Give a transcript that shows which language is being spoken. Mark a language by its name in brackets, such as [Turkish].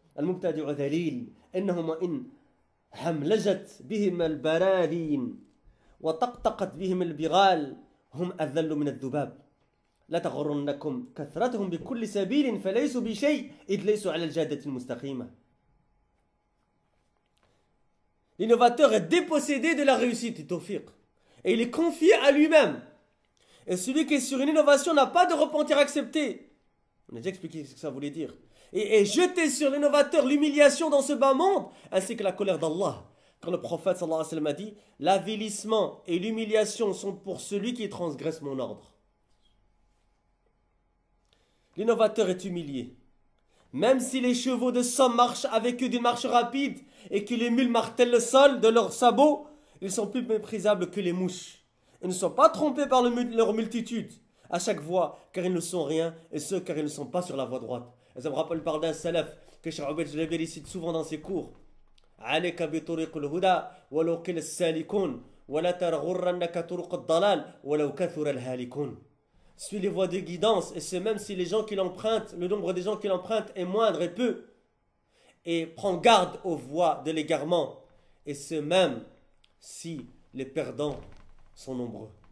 [Arabic] المبتدع ذليل إنهم إن حملجت بهم البراذين وطقطقت بهم البغال هم أذل من الذباب لا تغرنكم كثرتهم بكل سبيل فليسوا بشيء إذ ليسوا على الجادة المستقيمة. [French] L'innovateur est dépossédé de la réussite du tawfiq et il est confié à lui-même. Et celui qui est sur une innovation n'a pas de repentir accepté. On a déjà expliqué ce que ça voulait dire. Et jeter sur l'innovateur l'humiliation dans ce bas monde, ainsi que la colère d'Allah. Quand le prophète sallallahu alayhi wa sallam a dit « L'avilissement et l'humiliation sont pour celui qui transgresse mon ordre. » L'innovateur est humilié. Même si les chevaux de somme marchent avec eux d'une marche rapide et que les mules martèlent le sol de leurs sabots, ils sont plus méprisables que les mouches. Ils ne sont pas trompés par leur multitude à chaque voie, car ils ne sont rien, et ceux car ils ne sont pas sur la voie droite. Et ça me rappelle par d'un salaf que Cheikh Obeid Jabiri cite souvent dans ses cours. [Arabic] عليك بطريق الهدى ولو قل السالكون ولا تغرنك طرق الضلال ولو كثر الهالكون. [French] Suis les voies de guidance, et c'est même si les gens qui l'empruntent, le nombre des gens qui l'empruntent est moindre et peu. Et prends garde aux voies de l'égarement, et ce même si les perdants sont nombreux.